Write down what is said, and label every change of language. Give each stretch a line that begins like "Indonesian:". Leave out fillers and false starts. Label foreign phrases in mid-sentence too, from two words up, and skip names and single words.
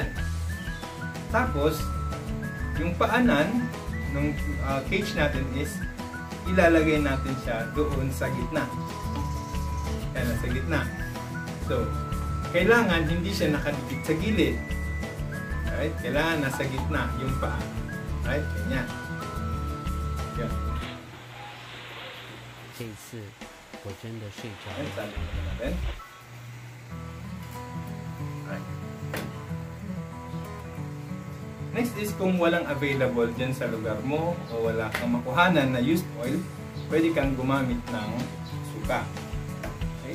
Filipino: Tapos, yung paanan ng cage natin is ilalagay natin siya doon sa gitna. Yan, sa gitna. So, kailangan hindi siya nakadikit sa gilid. Alright? Kailangan nasa gitna yung paa. Alright? Ganyan. Yan.
Chinese: 这一次我真的睡着
Filipino: Ayan,
Chinese: 了。
Filipino: sabi mo natin. Alright. Next is kung walang available dyan sa lugar mo o wala kang makuhanan na used oil, pwede kang gumamit ng suka. Okay?